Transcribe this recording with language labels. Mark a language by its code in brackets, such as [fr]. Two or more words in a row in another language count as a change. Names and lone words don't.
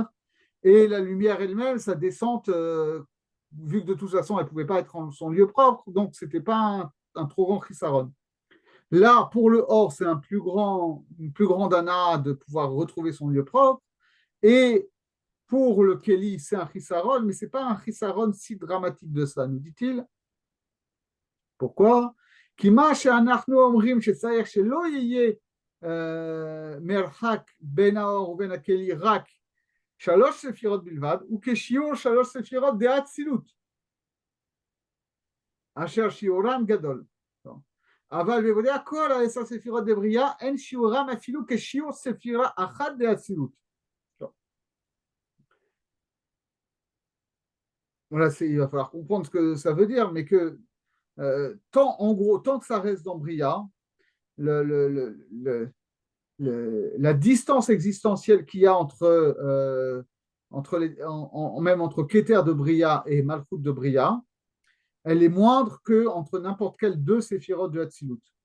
[fr] Et la lumière elle-même, sa descente, vu que de toute façon, elle ne pouvait pas être en son lieu propre, donc ce n'était pas un trop grand chisaron. Là, pour le or, c'est une plus grande ana de pouvoir retrouver son lieu propre. Et pour le Keli, c'est un chisaron, mais ce n'est pas un chisaron si dramatique de ça, nous dit-il. Pourquoi? [he] כי מה שאנחנו אומרים שצריך שלא יהיה מרחק בין האור ובין הכלי רק 3 ספירות בלבד, וכשיעור 3 ספירות דאצילות, אשר שיעורם גדול. אבל בוודאי כל 10 ספירות דבריאה, אין שיעורם אפילו כשיעור ספירה אחת דאצילות. [fr] Voilà, il va falloir comprendre ce que ça veut dire, mais que en gros, tant que ça reste dans Bria, la distance existentielle qu'il y a même entre Keter de Bria et Malchut de Bria, elle est moindre qu'entre n'importe quel deux séphirotes de Hatzilut.